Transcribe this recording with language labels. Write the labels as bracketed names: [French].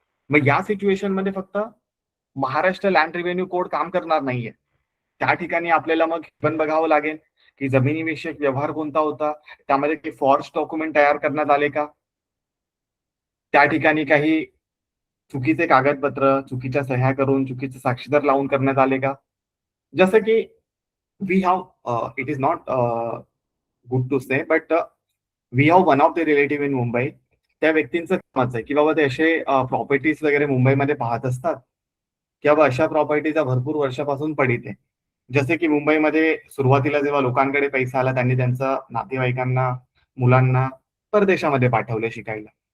[Marathi] मग या सिच्युएशन मध्ये फक्त महाराष्ट्र लँड रेव्हेन्यू कोड काम करणार नाहीये. त्या ठिकाणी आपल्याला मग पण बघावं लागेल, की जमिनीविषयक व्यवहार कोणता होता, त्यामध्ये काही फॉर्ज डॉक्युमेंट तयार करण्यात आले का, त्या ठिकाणी काही चुकीचे कागदपत्र, चुकीच्या सह्या करून, चुकीचे साक्षीदार लावून करण्यात आले का? जसं की [English] We have it is not good to say but we have one of the relative in Mumbai. [Marathi] त्या व्यक्तींचं कामच आहे, की बाबा ते असे प्रॉपर्टीज वगैरे मुंबईमध्ये पाहत असतात, की बाबा अशा प्रॉपर्टीचा भरपूर वर्षापासून पडीत आहे. जसे की मुंबईमध्ये सुरुवातीला जेव्हा लोकांकडे पैसा आला, त्यांनी त्यांच्या नातेवाईकांना, मुलांना परदेशामध्ये पाठवले शिकायला.